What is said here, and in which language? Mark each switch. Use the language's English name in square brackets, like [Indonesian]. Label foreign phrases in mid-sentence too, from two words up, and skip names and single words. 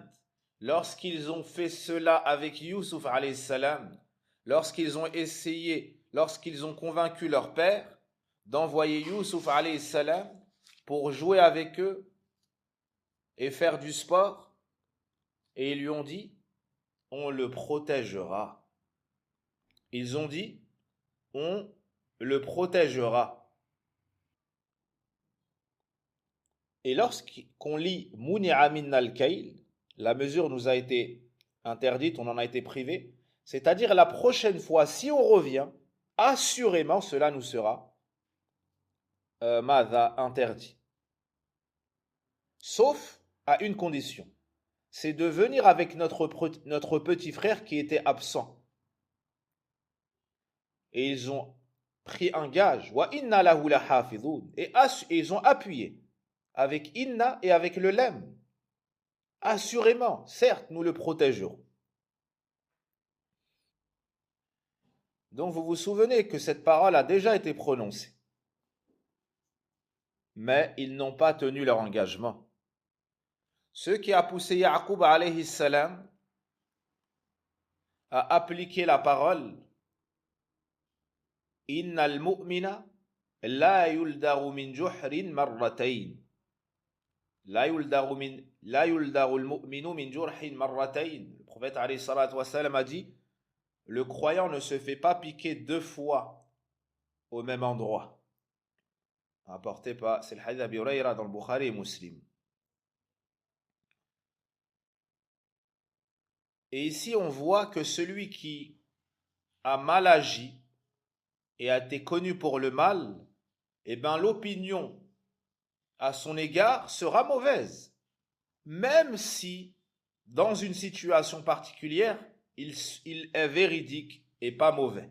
[French] Lorsqu'ils ont fait cela avec Youssouf [Arabic] عليه السلام, [French] lorsqu'ils ont convaincu leur père d'envoyer Youssouf [Arabic] عليه السلام [French] pour jouer avec eux et faire du sport, et ils lui ont dit: on le protégera. Ils ont dit: on le protégera. Et lorsqu'on lit [Arabic] منع منا الكيل, [French] la mesure nous a été interdite, on en a été privé, c'est-à-dire la prochaine fois, si on revient, assurément cela nous sera interdit. Sauf à une condition, c'est de venir avec notre petit frère qui était absent. Et ils ont pris un gage, [Arabic] وإنا له لحافظون, [French] et ils ont appuyé avec inna et avec le lem. Assurément, certes, nous le protégerons. Donc vous vous souvenez que cette parole a déjà été prononcée. Mais ils n'ont pas tenu leur engagement. Ce qui a poussé Ya'qub [Arabic] عليه السلام [French] à appliquer la parole [Arabic] إن المؤمن لا يلدغ من جحر مرتين. لا يلدغ المؤمن من جحر مرتين. [French] Le prophète [Arabic] عليه الصلاة والسلام [French] a dit: le croyant ne se fait pas piquer 2 fois au même endroit. Apporté par, c'est le hadith d'Abi Hurayra dans le Bukhari et Muslim. Et ici on voit que celui qui a mal agi et a été connu pour le mal, eh bien l'opinion à son égard sera mauvaise, même si dans une situation particulière il est véridique et pas mauvais.